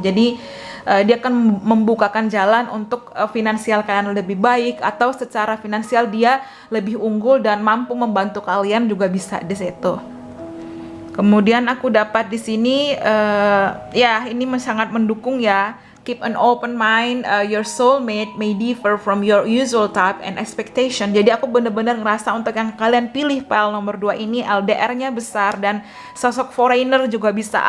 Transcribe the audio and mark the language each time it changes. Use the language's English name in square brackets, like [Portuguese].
[Indonesian] Jadi dia akan membukakan jalan untuk finansial kalian lebih baik, atau secara finansial dia lebih unggul dan mampu membantu kalian juga bisa di situ. Kemudian aku dapat di sini ya ini sangat mendukung ya. [English] Keep an open mind, your soulmate may differ from your usual type and expectation. [Indonesian] Jadi aku bener-bener ngerasa untuk yang kalian pilih file nomor 2 ini LDR-nya besar dan sosok foreigner juga bisa.